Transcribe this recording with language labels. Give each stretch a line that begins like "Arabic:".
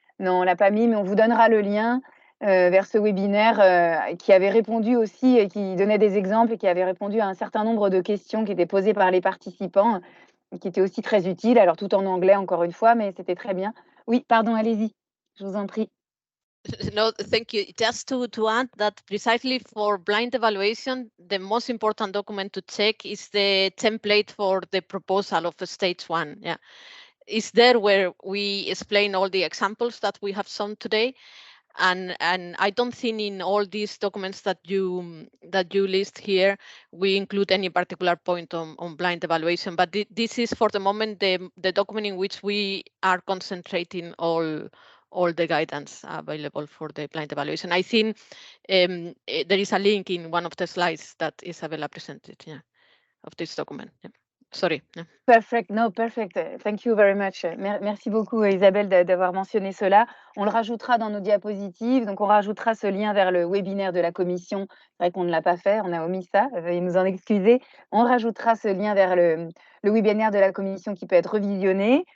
French: Non, on ne l'a pas mis, mais on vous donnera le lien vers ce webinaire qui avait répondu aussi, et qui donnait des exemples et qui avait répondu à un certain nombre de questions qui étaient posées par les participants, et qui étaient aussi très utiles. Alors, tout en anglais, encore une fois, mais c'était très bien. Oui, pardon, allez-y, je vous en prie.
English: No, thank you. Just to add that precisely for blind evaluation, the most important document to check is the template for the proposal of stage 1. Yeah, it's there where we explain all the examples that we have shown today. And I don't think in all these documents that you list here, we include any particular point on blind evaluation. But this is for the moment the document in which we are concentrating all the guidance available for the blind evaluation. I think there is a link in one of the slides that Isabella presented, yeah, of this document. Yeah. Sorry. Yeah. Perfect, no, perfect. Thank you very much.
French: Merci beaucoup Isabelle d'avoir mentionné cela. On le rajoutera dans nos diapositives. Donc, on rajoutera ce lien vers le webinaire de la commission. C'est vrai qu'on ne l'a pas fait, on a omis ça. Veuillez nous en excuser. On rajoutera ce lien vers le webinaire de la commission qui peut être revisionné.